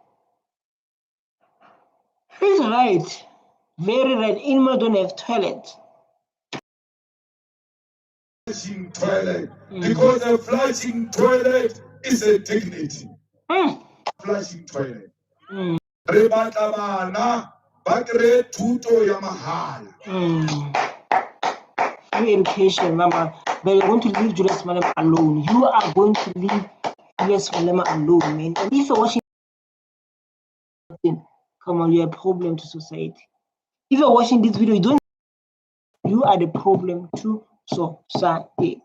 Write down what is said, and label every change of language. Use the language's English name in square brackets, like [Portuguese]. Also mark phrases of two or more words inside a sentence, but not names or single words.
[English] He's right. Very right. Animals don't have toilets. flushing toilet, because a flushing toilet is a dignity. Flushing toilet. [Tswana] Re batla bana ba kry thuto ya mahala. [English] Free education, Mama. But you're going to leave Julius Malema alone. You are going to leave Julius Malema alone, man. And if you're watching, come on, you're a problem to society. If you're watching this video, you are the problem to society.